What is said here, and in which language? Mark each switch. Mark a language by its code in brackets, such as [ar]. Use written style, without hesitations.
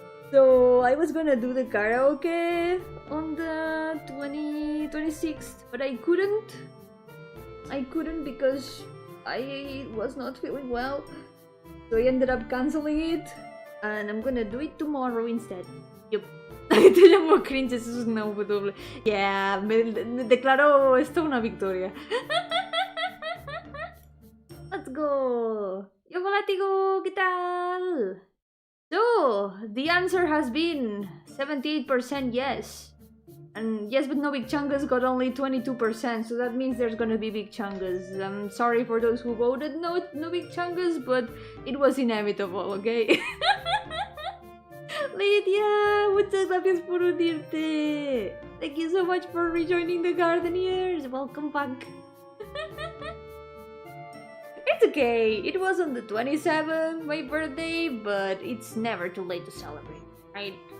[en] So I was gonna do the karaoke on the 26th, but I couldn't. I couldn't because I was not feeling well. So I ended up canceling it, and I'm gonna do it tomorrow instead. Yup. [es] Te llamo cringe, eso es una W. Yeah, me declaro esto una victoria. [en] Let's go. [es] Yo volátigo, ¿qué tal? [en] So, the answer has been 78% yes. And yes but no big chungus got only 22%, so that means there's gonna be big chungus. I'm sorry for those who voted no big chungus, but it was inevitable, okay? [es] Lydia, muchas gracias por unirte. [en] Thank you so much for rejoining the Gardeners. Welcome back. It's okay, it was on the 27th, my birthday, but it's never too late to celebrate, right?